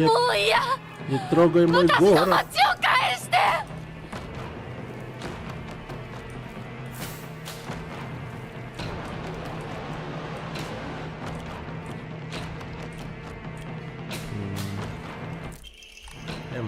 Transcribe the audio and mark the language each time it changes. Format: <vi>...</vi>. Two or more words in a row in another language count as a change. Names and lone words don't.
<ja>もう嫌</ja> <ru>не трогай мой</ru> <ja>私の</ja> <ru>город.</ru> <ja>町を返して</ja> <ru>Эмма.</ru>